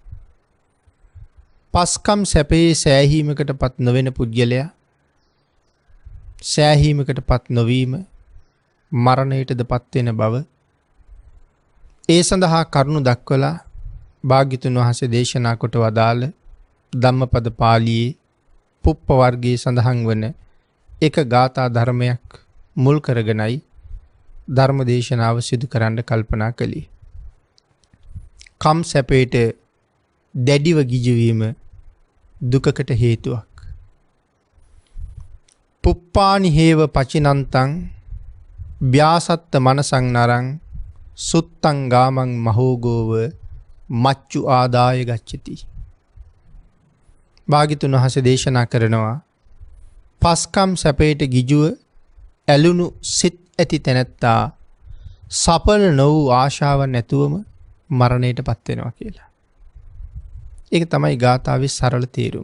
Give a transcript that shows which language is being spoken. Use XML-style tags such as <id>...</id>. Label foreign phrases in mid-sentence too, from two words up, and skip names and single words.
<si>පස්කම් සැපේ සෑහීමකටපත් නොවන පුද්ගලයා සෑහීමකටපත් නොවීම මරණයටදපත් වෙන බව, ඒ සඳහා කරුණු දක්වලා භාග්‍යතුන් වහන්සේ දේශනා කොට වදාළ ධම්මපද පාළියේ පුප්ප වර්ගයේ සඳහන් වන එක ගාථා ධර්මයක් මුල් කරගෙනයි ධර්ම දේශනාව සිදු කරන්න කල්පනා කළේ. කම් සැපේට දැඩිව ගිජවීම දුකකට හේතුවක්.</si> <pi>පුප්පානි හේව පචිනන්තං ව්‍යාසත්ත මනසං නරං සුත්තං ගාමං මහෝගෝව මච්චු ආදාය ගච්ඡති.</pi> <si>භාග්‍යතුන් වහන්සේ දේශනා කරනවා පස්කම් සැපයට ගිජුව ඇලුණු සිත් ඇති තැනැත්තා සඵල නො වූ ආශාවන් නැතුවම මරණයට පත් වෙනවා කියලා. ඒක තමයි ගාථාවේ සරල තේරුම.</si>